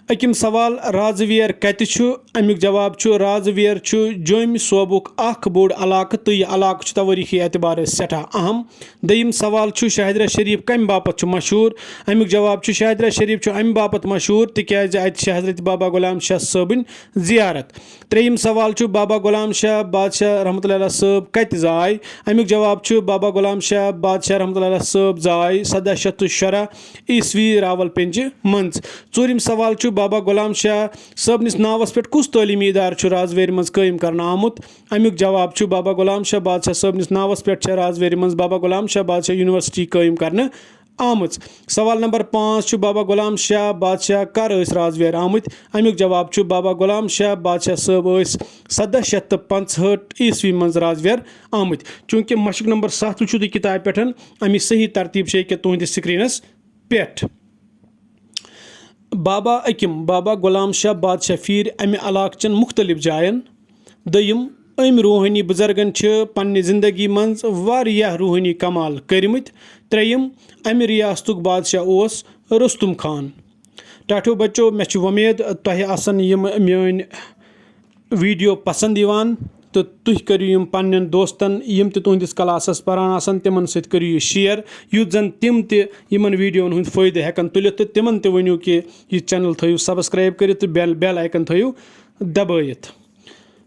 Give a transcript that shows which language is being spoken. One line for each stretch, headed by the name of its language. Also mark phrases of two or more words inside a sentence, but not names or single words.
Kashmiri: अकिम सवाल राजवेर कत अमुक जवाब राजवेर जोम सोबुक अख बोड़ इलाक तो यह इलाक तवारीखी एतबार सठा अहम। दयिम सवाल शाहिदरा शरीफ कम बापत मशहूर अमुक जवाब शाहिदरा शरीफ अम बापत मशहूर तिकाज अत हजरत बाबा गुलाम शाह सबन जियारत। त्रेयम सवाल बाबा गुलाम शाह बादशाह रहमतुल्लाह सब कत जाय अमुक जवाब बाबा गुलाम शाह बादशाह रहमतुल्लाह सब जाय 1713 ईस्वी रावलपिंज मंज। चूरिम सवाल बाबा गुलाम शाह सबनिस नावस पे कुस तलीमी इदार राजवेर मज कायम करना आमुत अमुक जवाब बाबा गुलाम शाह बादशाह सबनिस नावस पे राजवेर मज बाबा गुलाम शाह बादशाह यूनिवर्सिटी कायम करना आमुत। सवाल नंबर 5 बाबा गुलाम शाह बादशाह कर राजवेर आमुत अमुक जवाब बाबा गुलाम शाह बादशाह सब 1765 ईस्वी मज राजवेर आमुत। चूंकि मशक नंबर 7 वो किताब पे अमि सही तरतीब तुहंदिस स्क्रीनस पे। बाबा अकिम बाबा गुलाम शाह बादशाह फीर अमि इलाकचन मुख्तलिफ जायन। दयिम अम रूहानी बुजुर्गन पन्ने जिंदगी मज वारियाह रूहानी कमाल करमत। त्रेयम अमि रियासतुक बादशाह ओस रुस्तुम खान। टाठो बच्चो मे उम्मीद तोह आसन यम मेन वीडियो पसंद यवान तो तुह करियो यम पन्नन दोस्तन यम ते तुहंदिस क्लासस परान आसन तिमन सत करियो शेयर युथ जन तिम ते यमन वीडियोन हुंद फायदे हेकन तुलित तो तिमन ते वनियो कि यह चैनल थयु सब्सक्राइब करित तो
English: bell icon
Kashmiri: थयु दबायित।